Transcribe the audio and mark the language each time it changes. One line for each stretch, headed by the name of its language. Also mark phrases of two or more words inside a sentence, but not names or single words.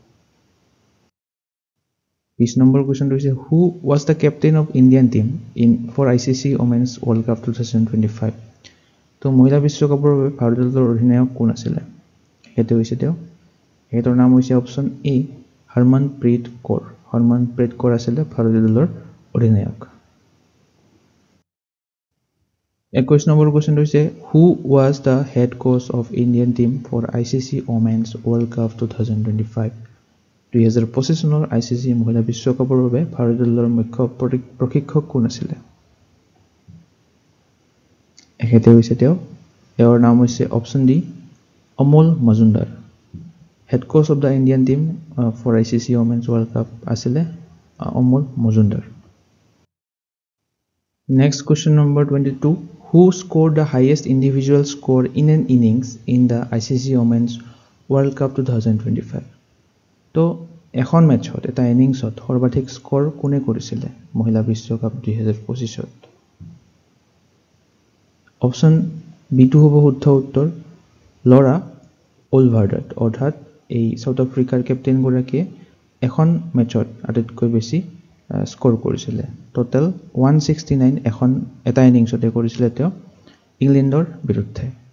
English: 20 number question is who was the captain of Indian team for ICC Women's World Cup 2025
Assamese: তো মহিলা বিশ্বকাপৰ বাবে ভাৰতীয় দলৰ অধিনায়ক কোন আছিল এটো হৈছে তেওঁ এটোৰ নাম হৈছে অপচন এ হৰমনপ্ৰীত কৌৰ আছিল ভাৰতীয় দলৰ অধিনায়ক 21 নম্বৰ question হৈছে
English: who was the head coach of Indian team for ICC Women's World Cup 2025
Assamese: 2025 চনৰ ICC মহিলা বিশ্বকাপৰ বাবে ভাৰতীয় দলৰ মুখ্য প্ৰশিক্ষক কোন আছিল এখেতে হৈছে তেওঁ এওৰ নাম হৈছে অপচন ডি অমল মজুমদাৰ
English: head coach of the Indian team for
Assamese: ICC Women's World Cup আছিল অমল মজুমদাৰ
English: নেক্সট question number 22 who scored the highest individual score in an innings in the ICC Women's World Cup 2025
Assamese: তো এখন মেচত এটা ইনিংছত সৰ্বাধিক স্কোৰ কোনে কৰিছিলে মহিলা বিশ্বকাপ 2025ত অপচন বি2 হ'ব শুদ্ধ উত্তৰ লৰা ওলভাৰ্ডাত অৰ্থাৎ এই সাউথ আফ্ৰিকাৰ কেপ্টেইন গৰাকীয়ে এখন মেচত আটাইতকৈ বেছি স্কোৰ কৰিছিলে টোটাল 169 এখন এটা ইনিংছতে কৰিছিলে তেওঁ ইংলেণ্ডৰ বিৰুদ্ধে